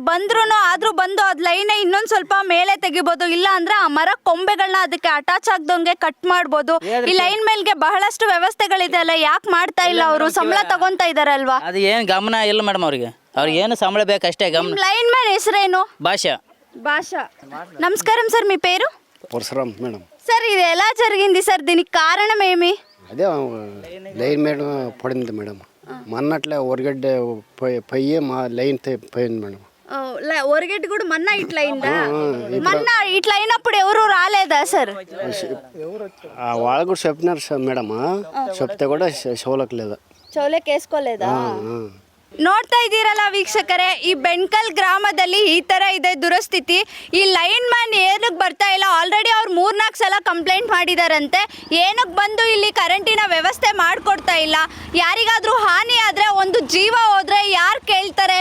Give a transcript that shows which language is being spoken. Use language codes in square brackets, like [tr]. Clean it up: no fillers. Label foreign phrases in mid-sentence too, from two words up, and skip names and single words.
[kn] ಆದ್ರೂ ಬಂದು ಅದ್ ಲೈನ್ ಇನ್ನೊಂದ್ ಸ್ವಲ್ಪ ಮೇಲೆ ತೆಗಿಬಹುದು. ಇಲ್ಲ ಅಂದ್ರೆ ಆ ಮರ ಕೊಂಬೆಗಳನ್ನ ಅದಕ್ಕೆ ಅಟ್ಯಾಚ್ ಆಗ್ದಂಗೆ ಕಟ್ ಮಾಡ್ಬೋದು. ಈ ಲೈನ್ ಮೇಲ್ಗೆ ಬಹಳಷ್ಟು ವ್ಯವಸ್ಥೆಗಳಿದೆ ಅಲ್ಲ, ಯಾಕೆ ಮಾಡ್ತಾ ಇಲ್ಲ ಅವರು? ಸಂಬಳ ತಗೊಂತಾ ಇದಾರಲ್ವಾ? ಅದು ಏನು ಗಮನ ಇಲ್ಲ ಮೇಡಮ್ ಅವ್ರಿಗೆ ಏನು ಸಂಬಳ ಬೇಕಷ್ಟೇ ಗಮನ. [en] line man [kn] ಹೆಸರೇನು? [te] భాష. నమస్కారం సార్, మీ పేరు? పరశురామ్ మేడం. సార్ ఇది ఎలా జరిగింది సార్? దీనికి కారణం ఏమి? అదే లైన్ మేడం పడింది మేడం. మన్నట్లే ఒరగడ్డ పొయ్యి మా లైన్ పోయింది మేడం. ఒరగడ్డ కూడా మన్నా ఇట్లా అయిందా? మన్నా ఇట్లా అయినప్పుడు ఎవరు రాలేదా సార్? వాళ్ళు కూడా చెప్పినారు మేడం, చెప్తే కూడా చెవులకు వేసుకోలేదా? [kn] ನೋಡ್ತಾ ಇದ್ದೀರಲ್ಲ ವೀಕ್ಷಕರೇ, ಈ ಬೆಣಕಲ್ ಗ್ರಾಮದಲ್ಲಿ ಈ ಥರ ಇದೆ ದುರಸ್ಥಿತಿ. ಈ [en] line man [kn] ಏನಕ್ಕೆ ಬರ್ತಾ ಇಲ್ಲ? ಆಲ್ರೆಡಿ ಅವ್ರು 3-4 ಸಲ ಕಂಪ್ಲೇಂಟ್ ಮಾಡಿದಾರಂತೆ. ಏನಕ್ಕೆ ಬಂದು ಇಲ್ಲಿ ಕರೆಂಟಿನ ವ್ಯವಸ್ಥೆ ಮಾಡಿಕೊಡ್ತಾ ಇಲ್ಲ? ಯಾರಿಗಾದರೂ ಹಾನಿ ಆದರೆ, ಒಂದು ಜೀವ ಹೋದರೆ ಯಾರು ಕೇಳ್ತಾರೆ?